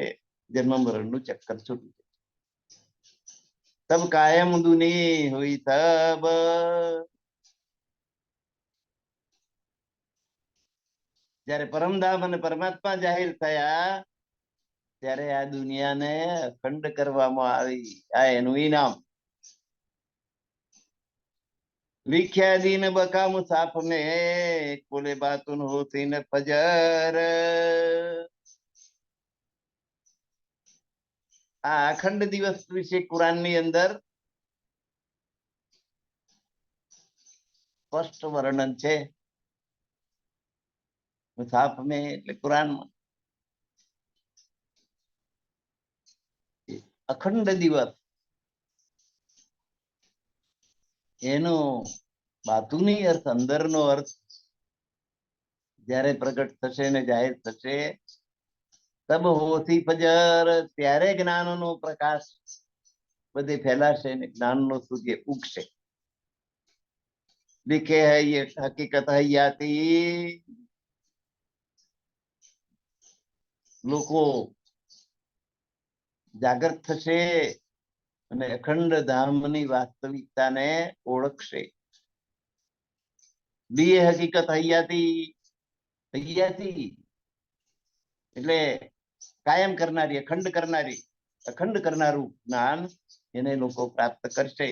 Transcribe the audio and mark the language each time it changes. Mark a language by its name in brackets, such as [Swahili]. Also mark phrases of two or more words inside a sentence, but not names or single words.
[Gujarati] જન્મ મરણનું ચક્કર છૂટી જશે. [Hindi] तब कायम दुनी हुई तब. [Gujarati] જયારે પરમધામ અને પરમાત્મા જાહેર થયા ત્યારે આ દુનિયાને અખંડ કરવામાં આવી. આ એનું ઇનામ. [Hindi] लिख्या दीन बका मुसाफ में कोले बातुन होती न फजर. [Gujarati] આ અખંડ દિવસ વિશે કુરાનની અંદર સ્પષ્ટ વર્ણન છે. મુસાફ में એટલે કુરાનમાં અખંડ દિવસ એનો બાતુની અર્થ અંદરનો અર્થ જ્યારે પ્રગટ થશે ને જાહેર થશે [Hindi] तब होती फजर, [Gujarati] ત્યારે જ્ઞાનનો પ્રકાશ બધે ફેલાશે ને જ્ઞાનનો સૂર્ય ઉગશે. [Hindi] लिखे है ये हकीकत हयाती. [Gujarati] લોકો જાગૃત થશે અને અખંડ ધામની વાસ્તવિકતાને ઓળખશે. [Hindi] बी हकीकत हैयाती. [Gujarati] હૈયાતી એટલે કાયમ કરનારી, અખંડ કરનારી, અખંડ કરનારું જ્ઞાન એને લોકો પ્રાપ્ત કરશે.